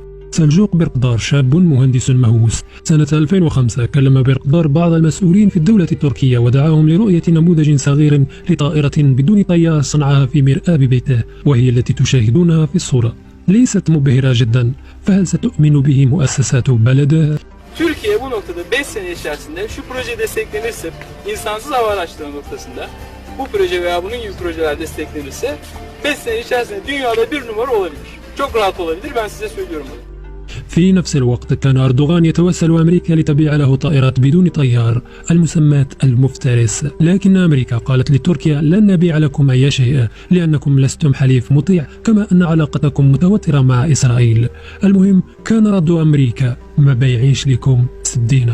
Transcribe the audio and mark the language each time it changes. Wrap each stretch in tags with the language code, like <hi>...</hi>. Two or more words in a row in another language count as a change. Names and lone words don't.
<ar>سلجوق برقدار شاب مهندس مهووس. سنة 2005 كلم برقدار بعض المسؤولين في الدولة التركية ودعاهم لرؤية نموذج صغير لطائرة بدون طيار صنعها في مرآب بيته، وهي التي تشاهدونها في الصورة. ليست مبهرة جدا، فهل ستؤمن به مؤسسات بلده؟</ar> <tr>Türkiye bu noktada 5 sene içerisinde şu proje desteklenirse, insansız hava araçları noktasında bu proje veya bunun gibi projeler desteklenirse 5 sene içerisinde dünyada bir numara olabilir. Çok rahat olabilir, ben size söylüyorum bunu.</tr> <ar>في نفس الوقت كان أردوغان يتوسل أمريكا لتبيع له طائرات بدون طيار المسماة المفترس، لكن أمريكا قالت لتركيا لن نبيع لكم أي شيء لأنكم لستم حليف مطيع، كما أن علاقتكم متوترة مع إسرائيل. المهم كان رد أمريكا ما بيعيش لكم سدينا.</ar>